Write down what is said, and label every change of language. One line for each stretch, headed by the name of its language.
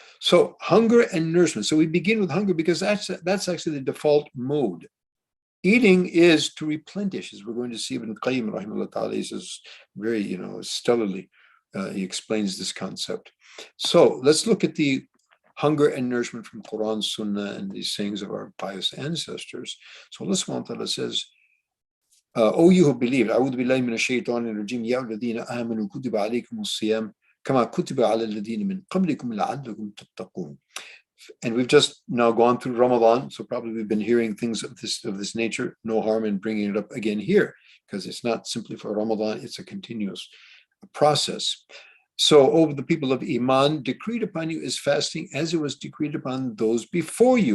English: So hunger and nourishment. So we begin with hunger because that's actually the default mode. Eating is to replenish, as we're going to see. Ibn Qayyim, rahimahullah ta'ala, he says very, stellarly, he explains this concept. So let's look at the hunger and nourishment from Quran, Sunnah, and these sayings of our pious ancestors.
Arabic: So Allah subhanahu wa ta'ala says, O you who believed, أعوذ بالله من الشيطان الرجيم يا الذين آمنوا كتب عليكم الصيام كما كتب على الذين من قبلكم لعلكم تتقون.
English: And we've just now gone through Ramadan, so probably we've been hearing things of this nature. No harm in bringing it up again here, because it's not simply for Ramadan, it's a continuous process. So, over the people of Iman, decreed upon you is fasting as it was decreed upon those before you.